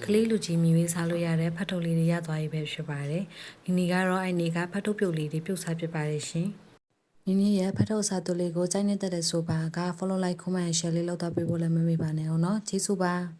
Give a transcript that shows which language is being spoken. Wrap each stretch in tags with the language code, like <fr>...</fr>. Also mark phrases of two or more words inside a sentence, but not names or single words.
<my>လေးလူကြီးမြည်ဝေးစားလို့ရတဲ့ဖတ်ထုတ်လေးတွေရသွားပြီပဲဖြစ်ပါတယ်ဒီနေ့ကတော့အဲ့ဒီကဖတ်ထုတ်ပြုတ်လေးတွေပြုတ်စားဖြစ်ပါတယ်ရှင်ဒီနေ့ရဲ့ဖတ်ထုတ်စာတူလေးကိုကြိုက်နေတဲ့ဆိုပါက</my> <en>follow like comment share</en> <my>လေးလုပ်တော့ပေးဖို့လည်းမမေ့ပါနဲ့အောင်နော်ကျေးဇူးပါ</my>